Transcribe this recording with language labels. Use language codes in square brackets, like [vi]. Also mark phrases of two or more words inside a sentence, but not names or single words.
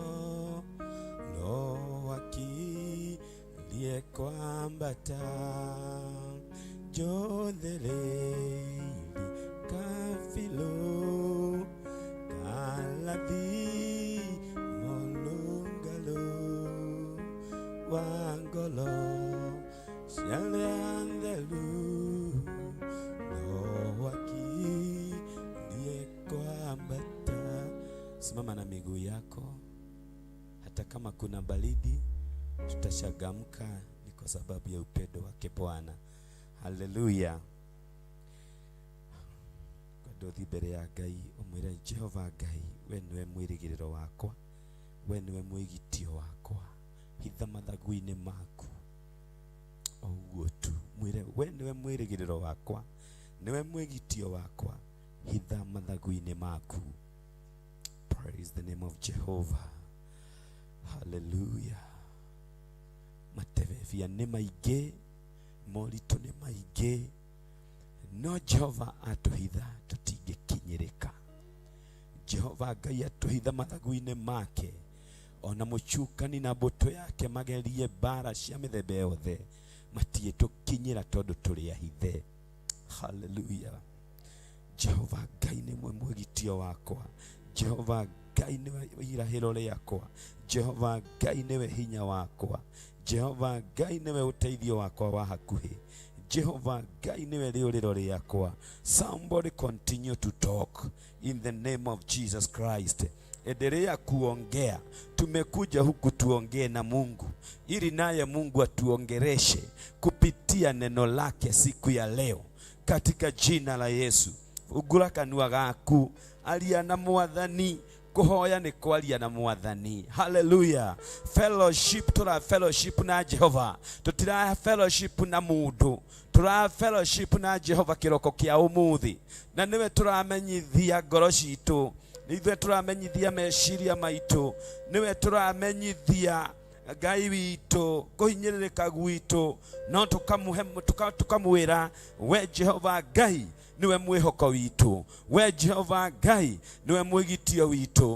[ki] Roho akĩria kwambata, njũthĩrĩirie kabirũ karathimo rũngarũ wa ngoro ciarĩ atheru. Roho akĩria kwambata. [sw] Simama na miguu yako. Hata kama kuna baridi, tutashagamka, ni kwa sababu ya upendo wake Bwana. Haleluya. [ki] Ndothi mbere ya Ngai umwire, Jehova Ngai, we niwe mwirigiriro wakwa, we niwe mwigitio wakwa, hitha mathagu-inĩ maku. O ũguo tu, mwire we niwe mwirigiriro wakwa, niwe mwigitio wakwa, hitha mathagu-inĩ maku. [en] Praise the name of Jehovah. Hallelujah. [ki] Matebebia nĩ maingĩ, moritũ nĩ maingĩ, no Jehova atuhitha tũtingĩkinyĩrĩka. Jehova Ngai atuhitha mathagu-inĩ make, ona mũcukani na mbũtũ yake magerie mbara cia mĩthemba yothe, matiĩtũkinyĩra tondũ tũrĩ ahithe. Hallelujah. Jehova Ngai nĩwe mwĩgitio wakwa, Jehova Ngai nĩwe irahĩro rĩakwa, Jehova Ngai nĩwe hinya wakwa, Jehova Ngai nĩwe ũteithio wakwa wa hakuhĩ, Jehova Ngai niwe rĩũrĩro rĩakwa. [en] Somebody continue to talk in the name of Jesus Christ. [sw] Endelea kuongea. Tumekuja huku tuongee na Mungu, ili naye Mungu atuongereshe kupitia neno lake siku ya leo, katika jina la Yesu. [ki] Ugura kanua gaku, aria na Mwathani. Kuhoya ni kwaria na Mwathani. Hallelujah. Fellowship, tura fellowship na Jehova, tutira fellowship na mundu, tura fellowship na Jehova kiroko kia umuthi, na niwe turamenyithia ngoro citu, niwe turamenyithia meciria maitu, niwe turamenyithia Ngai witu kuhinyirika gwitu, no tukamwira we Jehova Ngai niwe mwihoko witu, we Jehova Ngai niwe mwigitio witu,